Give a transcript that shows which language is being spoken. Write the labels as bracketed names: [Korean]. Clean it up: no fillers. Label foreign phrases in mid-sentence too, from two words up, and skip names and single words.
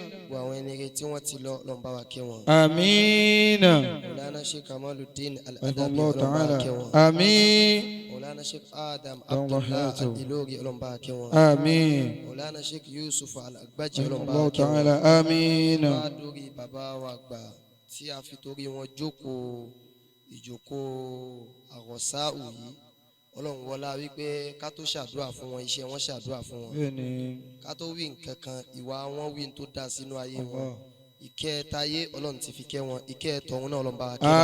[Arabic] آمين. مولانا شيخ كمال الدين الله تعالى. آمين. مولانا شيخ آدم عبد الله الدلوغي آمين. مولانا شيخ يوسف الأكباجي الله تعالى. آمين. [Yoruba] bàbá wa àgbà tí a fi torí wọn jókòó ìjókòó àròsáù yìí Ọlọ́run wọlá wípé ká tó ṣàdúrà fún wọn iṣẹ́ wọn ṣàdúrà fún wọn ká tó wí nǹkan kan ìwà wọn wí tó dá sínú ayé wọn ìkẹ́ táyé Ọlọ́run ti fi kẹ́ wọn ìkẹ́ tọ̀hún náà Ọlọ́run bá wa kẹ́ wọn.